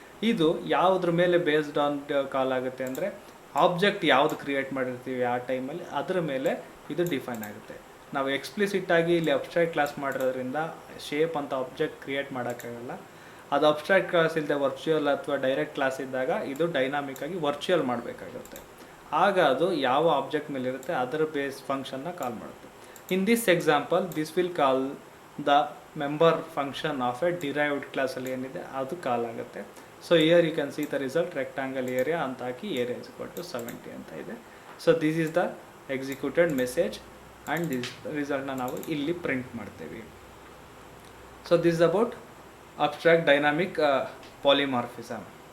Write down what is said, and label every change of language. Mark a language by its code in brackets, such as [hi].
[kn] ಇದು ಯಾವುದ್ರ ಮೇಲೆ ಬೇಸ್ಡ್ ಆನ್ ಕಾಲ್ ಆಗುತ್ತೆ ಅಂದರೆ ಆಬ್ಜೆಕ್ಟ್ ಯಾವುದು ಕ್ರಿಯೇಟ್ ಮಾಡಿರ್ತೀವಿ ಆ ಟೈಮಲ್ಲಿ ಅದರ ಮೇಲೆ ಇದು ಡಿಫೈನ್ ಆಗುತ್ತೆ. ನಾವು ಎಕ್ಸ್ಪ್ಲಿಸಿಟ್ಟಾಗಿ ಇಲ್ಲಿ ಅಬ್ಸ್ಟ್ರಾಕ್ಟ್ ಕ್ಲಾಸ್ ಮಾಡಿರೋದ್ರಿಂದ ಶೇಪ್ ಅಂತ ಆಬ್ಜೆಕ್ಟ್ ಕ್ರಿಯೇಟ್ ಮಾಡೋಕ್ಕಾಗಲ್ಲ. ಅದು ಅಬ್ಸ್ಟ್ರಾಕ್ಟ್ ಕ್ಲಾಸ್ ಇಲ್ಲದೆ ವರ್ಚುವಲ್ ಅಥವಾ ಡೈರೆಕ್ಟ್ ಕ್ಲಾಸ್ ಇದ್ದಾಗ ಇದು ಡೈನಾಮಿಕ್ಕಾಗಿ ವರ್ಚುವಲ್ ಮಾಡಬೇಕಾಗುತ್ತೆ. ಆಗ ಅದು ಯಾವ ಆಬ್ಜೆಕ್ಟ್ ಮೇಲೆ ಇರುತ್ತೆ ಅದರ ಬೇಸ್ ಫಂಕ್ಷನ್ನ ಕಾಲ್ ಮಾಡುತ್ತೆ. [en] In this example, this will call the member function of a derived class [kn] ಅಲ್ಲಿ ಏನಿದೆ ಅದು ಕಾಲ್ ಆಗುತ್ತೆ. [en] so here you can see the result rectangle area [kn] ಅಂತ ಹಾಕಿ [en] Area is equal to 70 ಅಂತ ಇದೆ. So this is the executed message and this ರಿಸಲ್ಟ್ನ [kn] ನಾವು ಇಲ್ಲಿ print ಮಾಡ್ತೇವೆ. [en] So this is about abstract dynamic polymorphism.